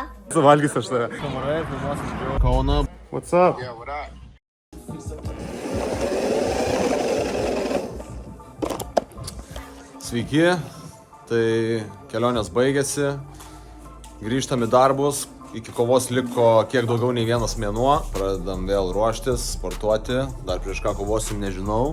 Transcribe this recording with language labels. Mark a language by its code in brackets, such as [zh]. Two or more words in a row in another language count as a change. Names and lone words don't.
[lt] Suvalgys aš tave. Kamarai, filmuosim Kauną. [en] What's up? Yeah, what up? [lt] Sveiki, tai kelionės baigėsi, grįžtam į darbus, iki kovos liko kiek daugiau nei vienas mėnuo, pradedam vėl ruoštis, sportuoti, dar prieš ką kovosim nežinau.